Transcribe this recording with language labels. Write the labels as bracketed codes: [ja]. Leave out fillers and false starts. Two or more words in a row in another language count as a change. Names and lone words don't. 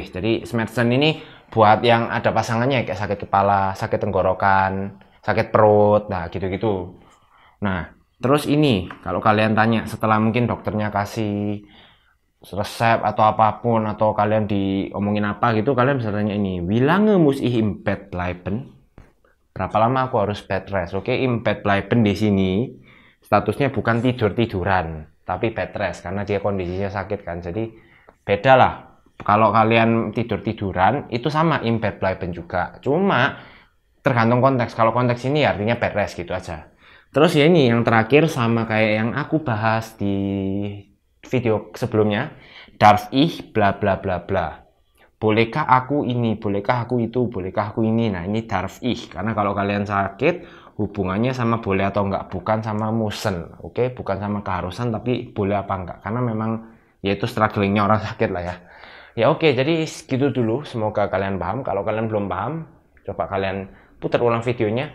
[id] Jadi smercen ini buat yang ada pasangannya kayak sakit kepala, sakit tenggorokan, sakit perut, nah gitu-gitu. Nah, terus ini kalau kalian tanya setelah mungkin dokternya kasih resep atau apapun atau kalian diomongin apa gitu, kalian bisa tanya ini, [de] wie lange muss ich im Bett bleiben? [id] Berapa lama aku harus [en] bed rest? [id] Oke, [de] im Bett bleiben [id] di sini statusnya bukan tidur-tiduran, tapi [en] bed rest [id] karena dia kondisinya sakit kan. Jadi beda lah. Kalau kalian tidur-tiduran itu sama [de] im Bett bleiben [id] juga. Cuma tergantung konteks. Kalau konteks ini artinya [en] bed rest [id] gitu aja. Terus ya ini yang terakhir sama kayak yang aku bahas di video sebelumnya. [de] Darf ich bla bla bla bla. [id] Bolehkah aku ini, bolehkah aku itu, bolehkah aku ini. Nah, ini [de] darf ich. [id] Karena kalau kalian sakit, hubungannya sama boleh atau enggak, bukan sama musen. Oke, bukan sama keharusan, tapi boleh apa enggak. Karena memang ya itu strugglingnya orang sakit lah ya. Ya oke, jadi segitu dulu. Semoga kalian paham. Kalau kalian belum paham, coba kalian putar ulang videonya.